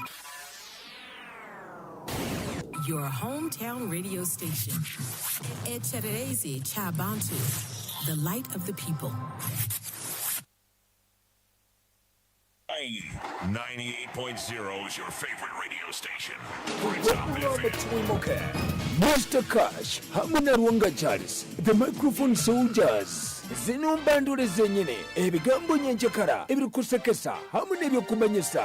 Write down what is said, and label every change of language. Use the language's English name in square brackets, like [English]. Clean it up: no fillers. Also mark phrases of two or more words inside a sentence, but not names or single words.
[English] Your hometown radio station. Echedezi Chabantu, the light of the people. 98.0 is your favorite radio station. BRITOP FM. Mr. Cash, hamwe na Rwanga Charles, the microphone soldiers. [Nyankole] Zino mbandule zenyine, ebigambo nyenjekara, ebirikusekesa, hamwe n'ebyokumanyisa.